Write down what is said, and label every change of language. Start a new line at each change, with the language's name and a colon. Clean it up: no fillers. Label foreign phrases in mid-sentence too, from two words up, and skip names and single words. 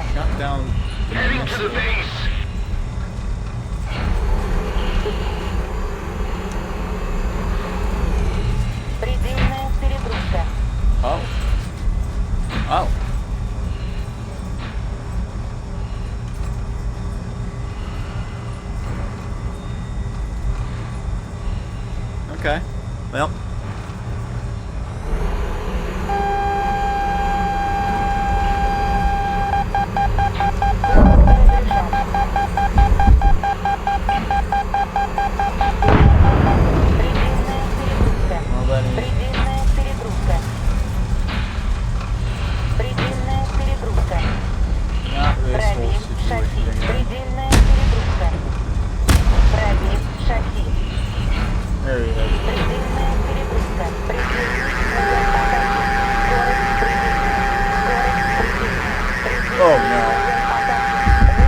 English: Shut down. Heading to the base.
Russian: Предельная перегрузка.
English: Oh. Oh. Okay. Well. Well, then
Russian: Предельная перегрузка. Предельная перегрузка.
English: not this whole
Russian: Пробив шасси.
English: situation again.
Russian: Предельная перегрузка. Пробив шасси.
English: There he is.
Russian: Предельная перегрузка. Предельная. Скорость предельная. Скорость предельная.
English: Oh no.